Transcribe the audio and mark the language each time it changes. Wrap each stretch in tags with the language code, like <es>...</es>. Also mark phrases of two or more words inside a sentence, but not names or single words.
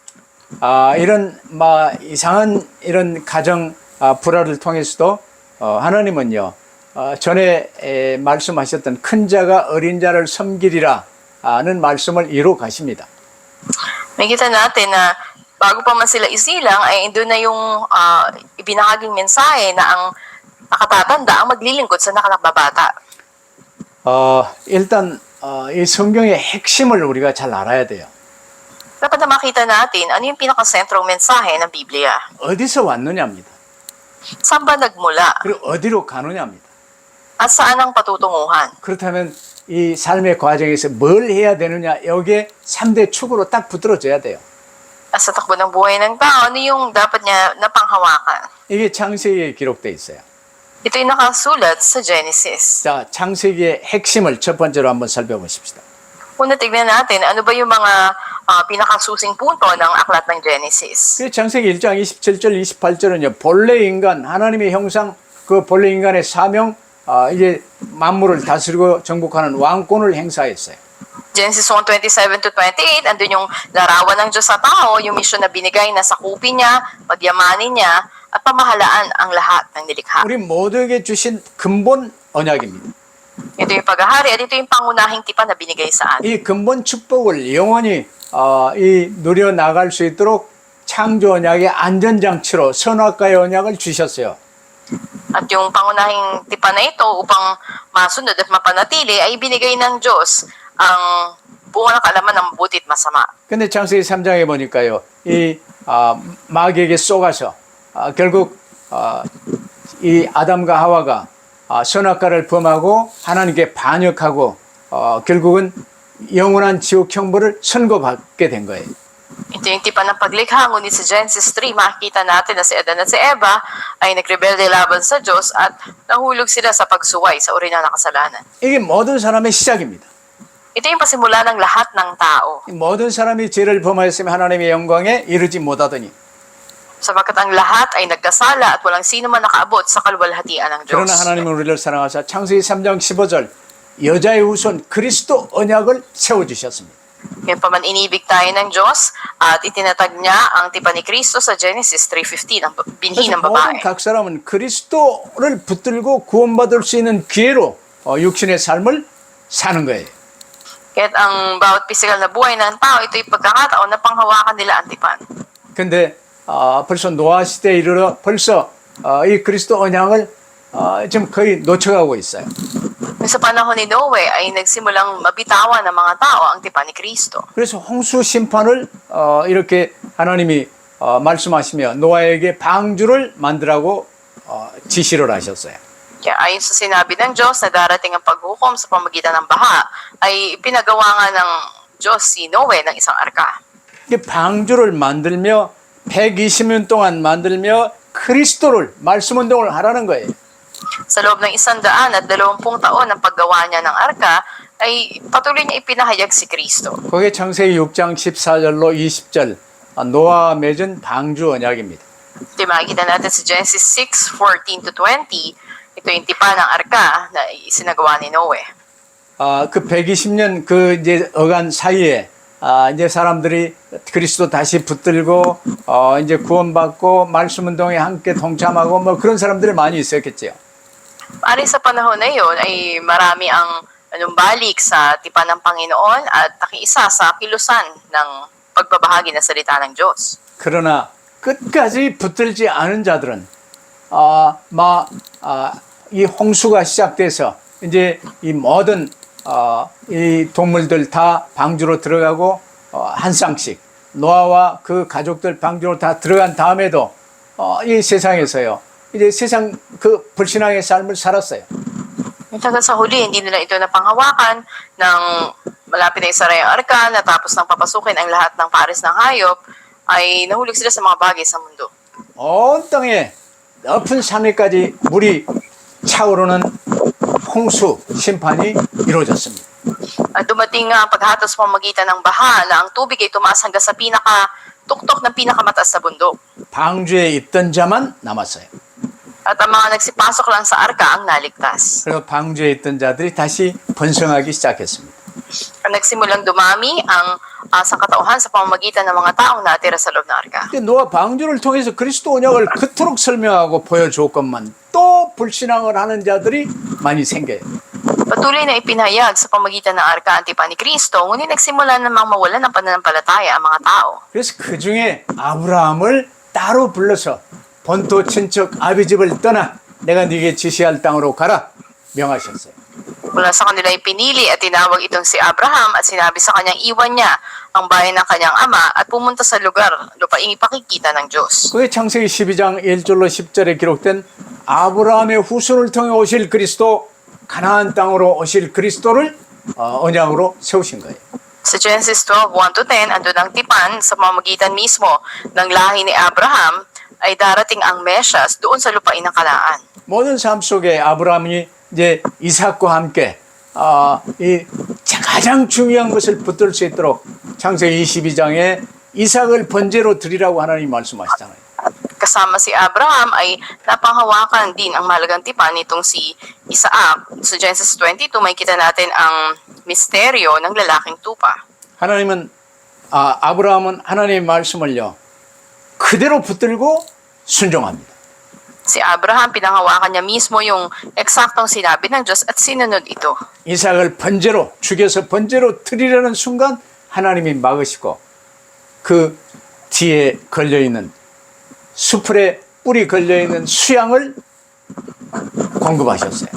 <ko>이런 이상한 이런 가정 불화를 통해서도 하나님은요 전에 말씀하셨던 큰 자가 어린 자를 섬기리라는 말씀을 이루 가십니다.</ko> <tl>Makikita natin na bago pa man sila isilang ay doon na yung ibinahaging mensahe na ang nakatatanda ang maglilingkod sa nakakababata.</tl> <ko>일단 이 성경의 핵심을 우리가 잘 알아야 돼요.</ko> <tl>Dapat na makita natin ano yung pinakasentrong mensahe ng Biblia.</tl> <ko>어디서 왔느냐입니다.</ko> <tl>Saan ba nagmula?</tl> <ko>그리고 어디로 가느냐입니다.</ko> <tl>At saan ang patutunguhan?</tl> <ko>그렇다면 이 삶의 과정에서 뭘 해야 되느냐 여기에 3대 축으로 딱 붙들어져야 돼요.</ko> <tl>At sa takbo ng buhay ng tao, ano yung dapat niya napanghawakan?</tl> <ko>이게 창세기에 기록되어 있어요.</ko> <tl>Ito yung nakasulat sa Genesis.</tl> <ko>자, 창세기의 핵심을 첫 번째로 한번 살펴보십시다.</ko> <tl>Una tignan natin, ano ba yung mga pinakasusing punto ng aklat ng Genesis?</tl> <ko>그 창세기 1장 27절 28절은요. 본래 인간 하나님의 형상 그 본래 인간의 사명 이제 만물을 다스리고 정복하는 왕권을 행사했어요.</ko> <tl>Genesis 1:27 to 28, andun yung larawan ng Diyos sa tao, yung misyon na binigay na sakupin niya, pagyamanin niya, at pamahalaan ang lahat ng nilikha.</tl> <ko>우리 모두에게 주신 근본 언약입니다.</ko> <tl>Ito yung paghahari at ito yung pangunahing tipan na binigay sa atin.</tl> <ko>이 근본 축복을 영원히 누려 나갈 수 있도록 창조 언약의 안전장치로 선악과의 언약을 주셨어요.</ko> <tl>At yung pangunahing tipan na ito upang masunod at mapanatili ay binigay ng Diyos ang buong nakalaman ng mabuti at masama.</tl> <ko>근데 창세기 3장에 보니까요. 이 마귀에게 쏘가서 결국 이 아담과 하와가 선악과를 범하고 하나님께 반역하고 결국은 영원한 지옥 형벌을 선고받게 된 거예요.</ko> <tl>Ito yung tipan ng paglikha, ngunit sa Genesis 3, makikita natin na si Adan at si Eva ay nagrebelde laban sa Diyos at nahulog sila sa pagsuway sa uri ng kasalanan.</tl> <ko>이게 모든 사람의 시작입니다.</ko> <tl>Ito yung pasimula ng lahat ng tao.</tl> <ko>이 모든 사람이 죄를 범하였으면 하나님의 영광에 이르지 못하더니</ko> <tl>Sapagkat ang lahat ay nagkasala at walang sino man nakaabot sa kaluwalhatian ng Diyos.</tl> <ko>그러나 하나님은 우리를 사랑하사 창세기 3장 15절 여자의 후손 그리스도 언약을 세워주셨습니다.</ko> <tl>Kaya pa man inibig tayo ng Diyos at itinatag niya ang tipan ni Kristo sa Genesis 3:15, ang binhi</tl> <ko>그래서</ko> <tl>ng babae.</tl> <ko>모든 각 사람은 그리스도를 붙들고 구원받을 수 있는 기회로 육신의 삶을 사는 거예요.</ko> <tl>Kaya't ang bawat pisikal na buhay ng tao, ito'y pagkakataon na panghawakan nila ang tipan.</tl> <ko>근데 벌써 노아 시대에 이르러 벌써 이 그리스도 언약을 지금 거의 놓쳐가고 있어요.</ko> <tl>Sa panahon ni Noe ay nagsimulang mabitawan ng mga tao ang tipan ni Kristo.</tl> <ko>그래서 홍수 심판을 이렇게 하나님이 말씀하시며 노아에게 방주를 만들라고 지시를 하셨어요.</ko> <tl>Kaya ayon sa sinabi ng Diyos na darating ang paghukom sa pamagitan ng baha, ay pinagawa nga ng Diyos si Noe ng isang arka.</tl> <ko>이 방주를 만들며 120년 동안 만들며 그리스도를 말씀 운동을 하라는 거예요.</ko> <tl>Sa loob ng 120 taon ng paggawa niya ng arka, ay patuloy niya ipinahayag si Kristo.</tl> <ko>그게 창세기 6장 14절로 20절 노아와 맺은 방주 언약입니다.</ko> <tl>Ito makikita natin sa Genesis 6:14-20. Ito yung tipan ng arka na isinagawa ni Noe.</tl> <ko>그 120년 그 이제 어간 사이에 이제 사람들이 그리스도 다시 붙들고 이제 구원받고 말씀 운동에 함께 동참하고 뭐 그런 사람들이 많이 있었겠지요.</ko> <tl>Ari sa panahon na yun ay marami ang balik sa tipan ng Panginoon at nakiisa sa kilusan ng pagbabahagi ng salita ng Diyos.</tl> <ko>그러나 끝까지 붙들지 않은 자들은 이 홍수가 시작돼서 이제 이 모든 이 동물들 다 방주로 들어가고 한 쌍씩 노아와 그 가족들 방주로 다 들어간 다음에도 이 세상에서요 이제 세상 그 불신앙의 삶을 살았어요.</ko> <tl>Hanggang sa huli, hindi nila ito napanghawakan ng malapit na isara yung arka, natapos ng papasukin ang lahat ng pares ng hayop, ay nahulog sila sa mga bagay sa mundo.</tl> <ko>온 땅에 높은 산에까지 물이 차오르는 홍수 심판이 이루어졌습니다.</ko> <tl>At dumating nga ang paghatos pamagitan ng baha na ang tubig ay tumaas hanggang sa pinaka-tuktok ng pinakamataas na bundok.</tl> <ko>방주에 있던 자만 남았어요.</ko> <tl>At ang mga nagsipasok lang sa arka ang naligtas.</tl> <ko>그리고 방주에 있던 자들이 다시 번성하기 시작했습니다.</ko> <tl>At nagsimulang dumami ang sangkatauhan sa pamamagitan ng mga taong natira sa loob ng arka.</tl> <ko>근데 노아 방주를 통해서 그리스도 언약을 그토록 설명하고 보여줬건만 또 불신앙을 하는 자들이 많이 생겨요.</ko> <tl>Patuloy na ipinahayag sa pamamagitan ng arka ang tipan ni Kristo, ngunit nagsimula namang mawalan ng pananampalataya ang mga tao.</tl> <ko>그래서 그 중에 아브라함을 따로 불러서 본토 친척 아비 집을 떠나 내가 네게 지시할 땅으로 가라 명하셨어요.</ko> <tl>Mula sa kanila ay pinili at tinawag itong si Abraham at sinabi sa kanyang iwan niya ang bayan ng kanyang ama at pumunta sa lugar lupaing ipakikita ng Diyos.</tl> <ko>그게 창세기 12장 1절로 10절에 기록된 아브라함의 후손을 통해 오실 그리스도 가나안 땅으로 오실 그리스도를 언약으로 세우신 거예요.</ko> <tl>Sa Genesis 12:1-10, andun ang tipan sa pamamagitan mismo ng lahi ni Abraham ay darating ang Mesyas doon sa lupain ng Kanaan.</tl> <ko>모든 삶 속에 아브라함이 이제 이삭과 함께 이 가장 중요한 것을 붙들 수 있도록 창세기 22장에 이삭을 번제로 드리라고 하나님이 말씀하시잖아요.</ko> <tl>Kasama si Abraham ay napanghawakan din ang mahalagang tipan nitong si Isaac. Sa Genesis 22, makikita natin ang misteryo ng lalaking tupa.</tl> <ko>하나님은 아브라함은 하나님의 말씀을요 그대로 붙들고 순종합니다.</ko> <tl>Si Abraham, pinanghawakan niya mismo yung eksaktong sinabi ng Diyos at sinunod ito.</tl> <ko>이삭을 번제로 죽여서 번제로 드리려는 순간 하나님이 막으시고 그 뒤에 걸려있는 수풀에 뿔이 걸려있는 수양을 공급하셨어요.</ko>